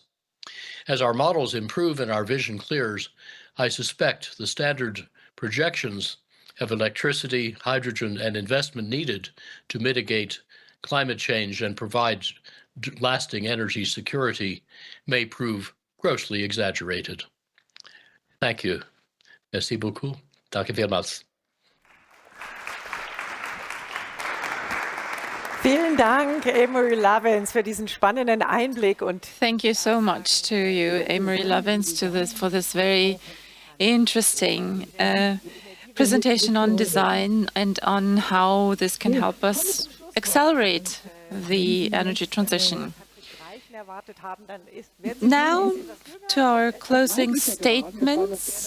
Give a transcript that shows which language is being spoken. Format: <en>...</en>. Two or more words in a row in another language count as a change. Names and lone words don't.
<en>As our models improve and our vision clears, I suspect the standard projections of electricity, hydrogen, and investment needed to mitigate climate change and provide lasting energy security may prove grossly exaggerated. Thank you.</en> <fr>Merci beaucoup.</fr> <de>Danke vielmals. Vielen Dank, Amory Lovins, für diesen spannenden Einblick. Und</de> <en>thank you so much to you, Amory Lovins, for this very interesting presentation on design and on how this can help us accelerate the energy transition. Now to our closing statements.</en>